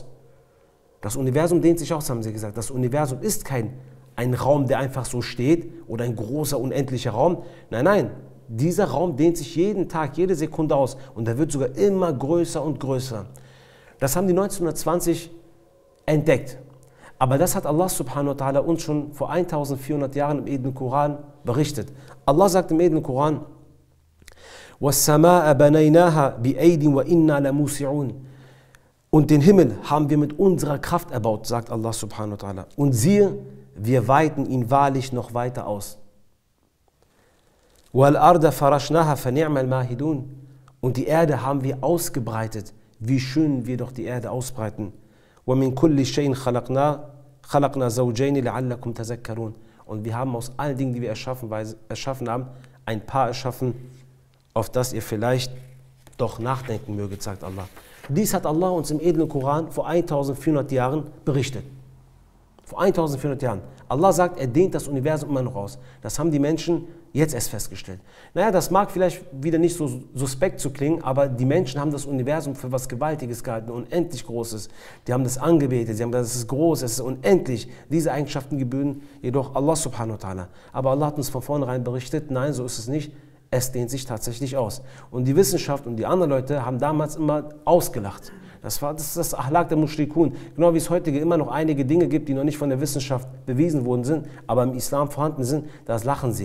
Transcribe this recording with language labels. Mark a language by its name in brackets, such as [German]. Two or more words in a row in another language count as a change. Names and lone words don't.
[German] Das Universum dehnt sich aus, haben sie gesagt. Das Universum ist ein Raum, der einfach so steht oder ein großer, unendlicher Raum. Nein, nein. Dieser Raum dehnt sich jeden Tag, jede Sekunde aus und der wird sogar immer größer und größer. Das haben die 1920 entdeckt. Aber das hat Allah [Arabic] سبحانه وتعالى [German] uns schon vor 1400 Jahren im edlen Koran berichtet. Allah sagt im edlen Koran, [Arabic] وَالسَّمَاءَ بَنَيْنَاهَا بِأَيْدٍ وَإِنَّا لَمُوسِعُونَ. [German] Und den Himmel haben wir mit unserer Kraft erbaut, sagt Allah [Arabic] سبحانه وتعالى. [German] Und siehe, wir weiten ihn wahrlich noch weiter aus. [Arabic] وَالْأَرْضَ فَرَشْنَاهَا فَنِعْمَ الْمَاهِدُونَ. [German] Und die Erde haben wir ausgebreitet. Wie schön wir doch die Erde ausbreiten. [Arabic] وَمِنْ كُلِّ شَيْءٍ خَلَقْنَا زَوْجَيْنِ لَعَلَّكُمْ تَذَكَّرُونَ. [German] Und wir haben aus allen Dingen, die wir erschaffen haben, ein Paar erschaffen, auf das ihr vielleicht doch nachdenken möget, sagt Allah. Dies hat Allah uns im edlen Koran vor 1400 Jahren berichtet. Vor 1400 Jahren. Allah sagt, er dehnt das Universum immer noch aus. Das haben die Menschen jetzt erst festgestellt. Naja, das mag vielleicht wieder nicht so suspekt zu klingen, aber die Menschen haben das Universum für was Gewaltiges gehalten, unendlich Großes. Die haben das angebetet, sie haben gesagt, es ist groß, es ist unendlich. Diese Eigenschaften gebühren jedoch Allah [Arabic] سبحانه وتعالى. [German] Aber Allah hat uns von vornherein berichtet, nein, so ist es nicht. Es dehnt sich tatsächlich aus. Und die Wissenschaft und die anderen Leute haben damals immer ausgelacht. Das ist das Ahlak der Mushrikun. Genau wie es heute immer noch einige Dinge gibt, die noch nicht von der Wissenschaft bewiesen worden sind, aber im Islam vorhanden sind, das lachen sie.